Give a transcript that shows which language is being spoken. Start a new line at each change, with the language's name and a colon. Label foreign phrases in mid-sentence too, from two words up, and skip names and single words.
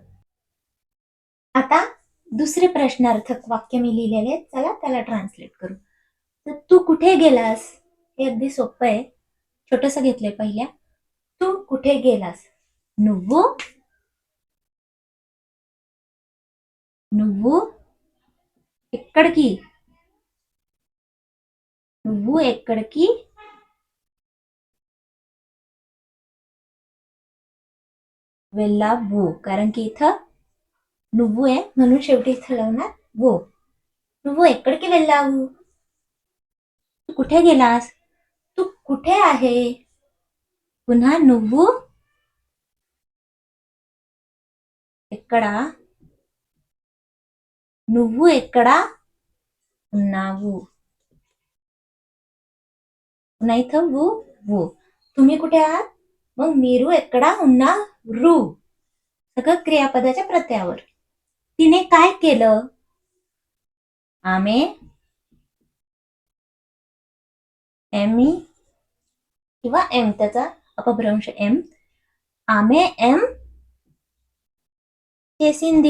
Marathi: आता दुसरे प्रश्नार्थक वाक्य मी लिहिलेले, चला त्याला ट्रान्सलेट करू. तर तू कुठे गेलास, हे अगदी सोपं आहे. छोटस घेतलंय पहिल्या. तू कुठे गेलास, नुव्वू.
Telugu: नुव्वू ఎక్కడికి, నువ్వు ఎక్కడికి వెళ్ళావు,
Marathi: कारण की इथं నువ్వు आहे म्हणून शेवटी इथं लावणार वो.
Telugu: నువ్వు ఎక్కడికి వెళ్ళావు?
Marathi: तू कुठे गेलास? तू कुठे आहे? पुन्हा
Telugu: నువ్వు ఎక్కడ, నువ్వు ఎక్కడ ఉన్నావు?
Marathi: पुन्हा इथं वो. तुम्ही कुठे आहात? मग
Telugu: మీరు ఎక్కడ ఉన్నారు?
Marathi: सगळं क्रियापदाच्या प्रत्ययावर. तिने काय केलं? आमे एम ई किंवा एम, त्याचा अपभ्रंश एम.
Telugu: ఆమె ఏం చేసింది.